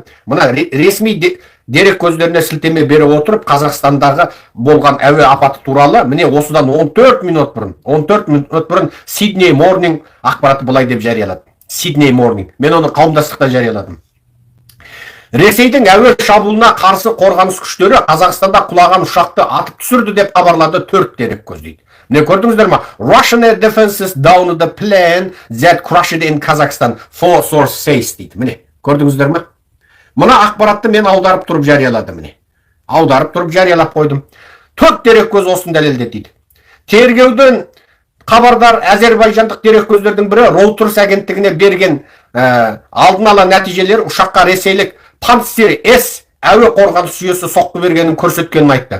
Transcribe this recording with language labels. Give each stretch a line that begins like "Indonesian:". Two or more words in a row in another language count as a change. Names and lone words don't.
Kazakh: Мына ресми дерек көздеріне сілтеме бере отырып, Қазақстандағы болған әуе апаты туралы, міне осыдан 14 минут бұрын Sydney Morning ақпараты былай деп жариялады. Sydney Morning. Мен оны қауымдастықта жарияладым. Ресейдің әуе шабуылына қарсы қорғаныс күштері Қазақстанда құлаған ұшақты атып түсірді деп хабарлады 4 дерек көз дейді. Не көрдіңіздер ма?
English: Russian Air Defenses downed the plane that crashed in Kazakhstan, 4 source says дейді.
Kazakh: Міне, көрдіңіздер ма? Мұна ақпаратты мен аударып тұрып жарияладым. Міне, аударып тұрып жариялап қойдым. 4 дерек көз осын дәлелдеді дейді. Тергеудің хабардар Әзербайжандық дерек көздердің бірі Reuters агенттігіне берген алдын ала нәтижелер ұшаққа ресейлік Pantsir S әуе қорғаныс жүйесі соққы бергенін көрсеткенін айтты.